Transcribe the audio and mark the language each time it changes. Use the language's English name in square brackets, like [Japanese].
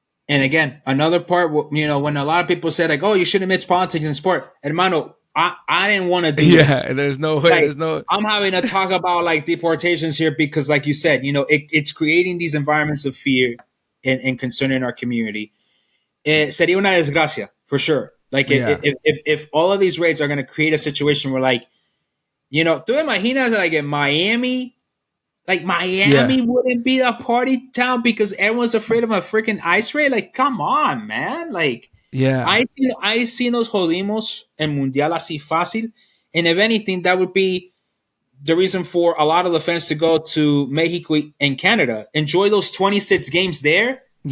[English] And again, another part, when a lot of people say like, "Oh, you shouldn't mix politics in sport," [Spanish] hermano, [English] I didn't want to do this. Yeah, there's no way. Like, There's no. I'm having to talk about like deportations here because, like you said, it's creating these environments of fear and concern in our community. [Spanish] Sería una desgracia [English] for sure. Like Yeah, if all of these raids are going to create a situation where like, [Spanish] tú imaginas [English] like in Miami. Like yeah, Miami wouldn't be a party town because everyone's afraid of a freaking ice raid. Like, come on, man. Like, yeah, I see [Spanish] nos jodimos el mundial así fácil, [English] and if anything, that would be the reason for a lot of the fans to go to Mexico and Canada, enjoy those 26 games there, and